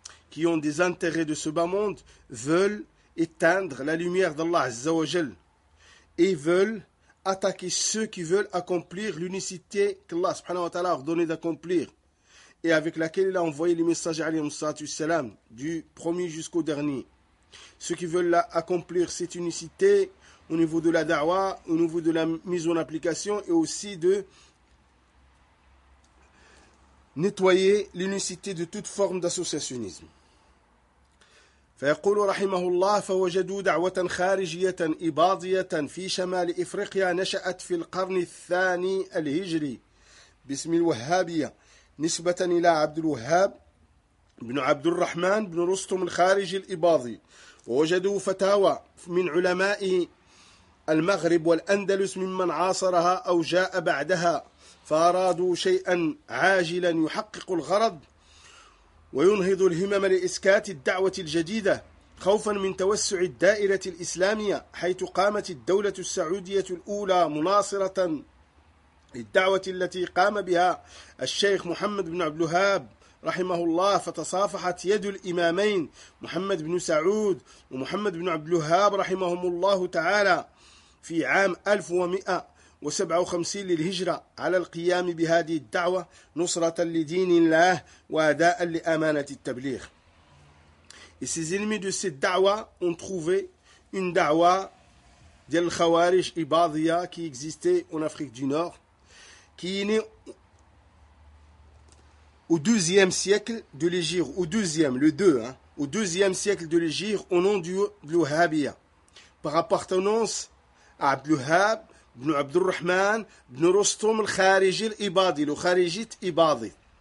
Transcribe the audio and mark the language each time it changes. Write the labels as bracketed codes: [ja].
[fr] qui ont des intérêts de ce bas monde, veulent éteindre la lumière d'Allah Azza wa Jal et veulent attaquer ceux qui veulent accomplir l'unicité qu'Allah subhanahu wa ta'ala a ordonné d'accomplir et avec laquelle il a envoyé les messagers alayhi salatu salam du premier jusqu'au dernier. Ceux qui veulent accomplir cette unicité au niveau de la da'wa, au niveau de la mise en application et aussi de nettoyer l'unicité de toute forme d'associationnisme. [ar] فيقول رحمه الله فوجدوا دعوة خارجية إباضية في شمال إفريقيا نشأت في القرن الثاني الهجري باسم الوهابية نسبة إلى عبد الوهاب بن عبد الرحمن بن رستم الخارجي الإباضي ووجدوا فتاوى من علماء المغرب والأندلس ممن عاصرها أو جاء بعدها فأرادوا شيئا عاجلا يحقق الغرض وينهض الهمم لإسكات الدعوة الجديدة خوفا من توسع الدائرة الإسلامية حيث قامت الدولة السعودية الأولى مناصرة للدعوة التي قام بها الشيخ محمد بن عبد الوهاب رحمه الله فتصافحت يد الإمامين محمد بن سعود ومحمد بن عبد الوهاب رحمهم الله تعالى في عام 1157 للهجرة على القيام بهذه الدعوة نصرة لدين الله وأداء لأمانة التبليغ. [fr] Et ces ennemis de cette da'wa ont trouvé une da'wa d'El Khawarij Ibadiyya qui existait en Afrique du Nord, qui est née au 12e siècle de l'Hégire, au 2e siècle de l'Hégire, au nom du Wahhabiyya, par appartenance à Abd al-Wahhab, ibn Abd al-Rahman, ibn Rustum al-Khariji al-Ibadi, le Kharijit Ibadi.